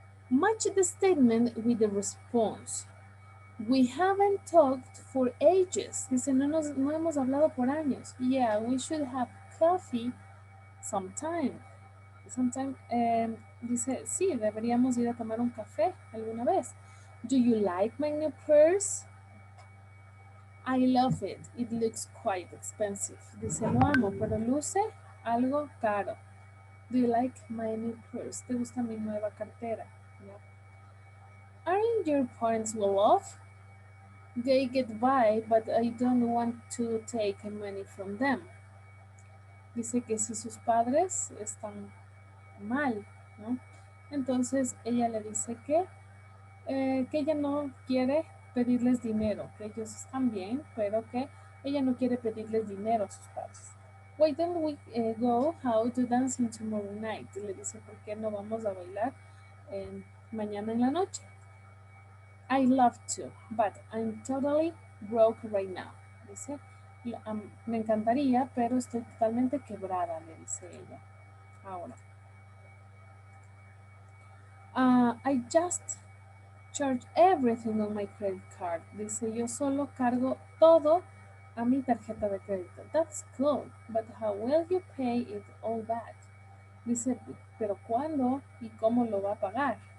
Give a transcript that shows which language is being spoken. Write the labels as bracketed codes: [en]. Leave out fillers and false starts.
[en] Match the statement with the response. We haven't talked for ages. [es] Dice, no hemos hablado por años. [en] Yeah, we should have coffee sometime. [es] Sometime, dice, sí, deberíamos ir a tomar un café alguna vez. [en] Do you like my new purse? I love it. It looks quite expensive. [es] Dice, lo amo, pero luce algo caro. Do you like my new purse? ¿Te gusta mi nueva cartera? [en] Yeah. Aren't your parents well off? They get by, but I don't want to take money from them. [es] Dice que si sus padres están mal, ¿no? Entonces ella le dice que ella no quiere pedirles dinero, que ellos están bien, pero que ella no quiere pedirles dinero a sus padres. [en] Why don't we go out to dancing tomorrow night? [es] Le dice, ¿por qué no vamos a bailar mañana en la noche? [en] I love to, but I'm totally broke right now. [es] Dice, me encantaría, pero estoy totalmente quebrada, le dice ella. Ahora. [en] I just charge everything on my credit card. [es] Dice, yo solo cargo todo a mi tarjeta de crédito. [en] That's cool, but how will you pay it all back? [es] Dice, pero ¿cuándo y cómo lo va a pagar?